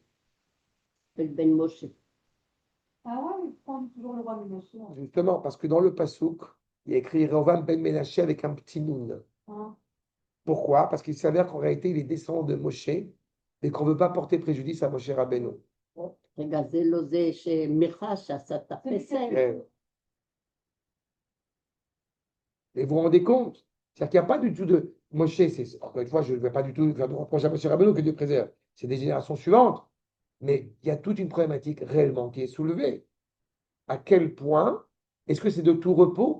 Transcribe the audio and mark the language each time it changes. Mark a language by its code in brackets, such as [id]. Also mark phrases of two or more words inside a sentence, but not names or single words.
[fr] Ben Moshe. Ah ouais, il prend toujours le roi de Moshe. Justement, parce que dans le Passouk, il y a écrit Yerovam ben Ménaché avec un petit noun. Hein. Pourquoi? Parce qu'il s'avère qu'en réalité, il est descendant de Moshe et qu'on ne veut pas porter préjudice à Moshe Rabbeinu. [he] רגע, זה לא זה שמיכה שעשה את הפסל. [fr] Et vous vous rendez compte? C'est-à-dire qu'il n'y a pas du tout de Moshe, encore une fois, je ne vais pas du tout faire de reproche à Moshe Rabbeinu, que Dieu préserve. C'est des générations suivantes. Mais il y a toute une problématique réellement qui est soulevée. À quel point, est-ce que c'est de tout repos?